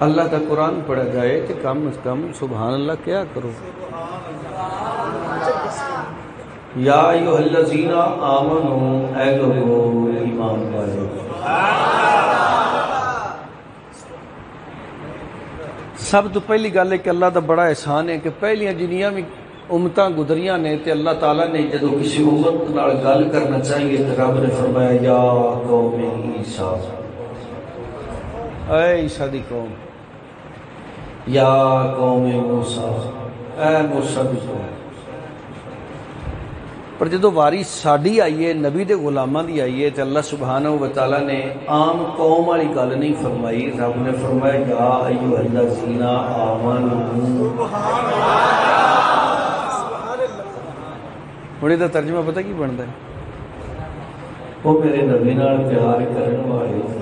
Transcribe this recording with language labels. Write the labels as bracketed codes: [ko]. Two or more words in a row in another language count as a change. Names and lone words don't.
[ur] اللہ کا قرآن پڑھا جائے تو کم از کم [ar] سبحان اللہ [ur] کیا کرو۔ [ar] یا ایھا الذین آمنوا، [pa] اے لوگو ایمان والو، سب تو پہلی گل ہے کہ اللہ کا بڑا احسان ہے کہ پہلیاں جنیاں بھی امتاں گزریاں نے تے اللہ تعالیٰ نے جدو کسی امت نال گل کرنا چاہیے تو رب نے فرمایا [ar] یا قوم عیسیٰ، [pa] اے عیسیٰ دی قوم، [ar] یا قوم موسیٰ، [pa] اے موسیٰ دی قوم۔ پر جدو واری ساڈی آئی ہے نبی دے غلاماں دی آئی ہے تو اللہ سبحانہ و تعالیٰ نے عام قوم والی گل نہیں فرمائی، رب نے فرمایا [ar] یا ایھا الذین آمنوا۔ [pa] ہوں یہ ترجمہ پتہ کی بنتا ہے، وہ میرے نبی نال پیار کرن والے،